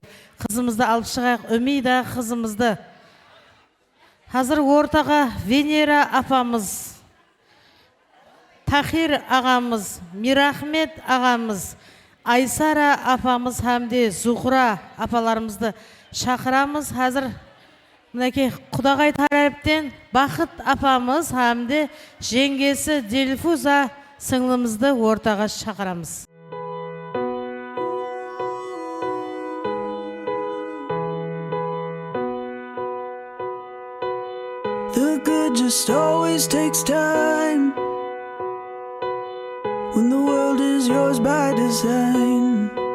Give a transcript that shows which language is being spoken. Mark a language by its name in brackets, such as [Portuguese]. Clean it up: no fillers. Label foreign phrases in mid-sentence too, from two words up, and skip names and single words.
[Kazakh] Қызымызды алып шығайық, Үмида қызымызды. Қазір ортаға Венера апамыз, Тахир ағамыз, Мирахмет ағамыз, Айсара апамыз әмде Зухра апаларымызды шақырамыз. Қазір мінекей Құдағай тарапынан Бақыт апамыз әмде жеңгесі Дельфуза сіңлімізді ортаға шақырамыз. [English] The good just always takes time when the world is yours by design.